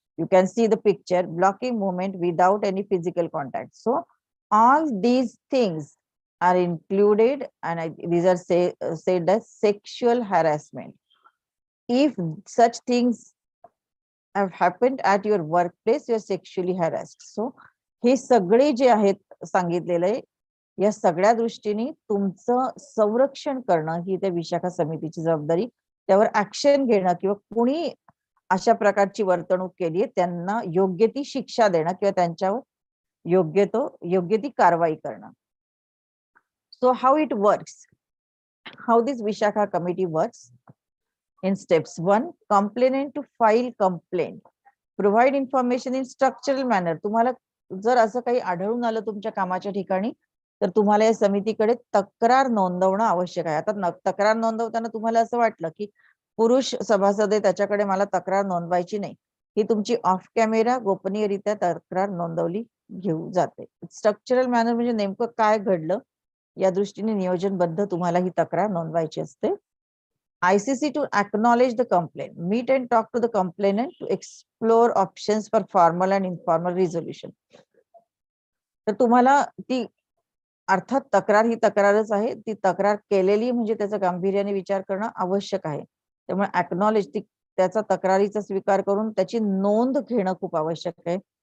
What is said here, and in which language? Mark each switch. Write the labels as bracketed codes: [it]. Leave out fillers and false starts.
[en] You can see the picture, blocking movement without any physical contact. So all these things are included, and these are said as sexual harassment. If such things have happened at your workplace, you are sexually harassed. [mr] So हे सगळे जे आहेत सांगितलेलं आहे, या सगळ्या दृष्टीने तुमचं संरक्षण करणं ही त्या विशाखा समितीची जबाबदारी. त्यावर ऍक्शन घेणं किंवा कुणी अशा प्रकारची वर्तणूक केली त्यांना योग्य ती शिक्षा देणं किंवा त्यांच्यावर योग्य ती कारवाई करणं. [en] So how it works, how this Vishakha committee works. In steps 1, complainant to file complaint. Provide information in structural manner. [mr] तुम्हाला जर असं काही आढळून आलं तुमच्या कामाच्या ठिकाणी तर तुम्हाला या समितीकडे तक्रार नोंदवणं आवश्यक आहे. आता तक्रार नोंदवताना तुम्हाला असं वाटलं की पुरुष सभासद आहे त्याच्याकडे मला तक्रार नोंदवायची नाही, ही तुमची ऑफ कॅमेरा गोपनीयरित्या तक्रार नोंदवली घेऊ जाते. स्ट्रक्चरल मॅनर म्हणजे नेमकं काय घडलं या दृष्टीने नियोजनबद्ध तुम्हाला ही तक्रार नोंदवायची असते. [en] ICC to acknowledge the complaint. Meet and talk to the complainant to explore options for formal and informal resolution. [mr] तर तुम्हाला ती अर्थात तक्रार ही तक्रारच आहे, ती तक्रार केलेली म्हणजे त्याचा गांभीर्याने विचार करणं आवश्यक आहे. त्यामुळे अॅक्नॉलेज त्याचा तक्रारीचा स्वीकार करून त्याची नोंद घेणं खूप आवश्यक आहे.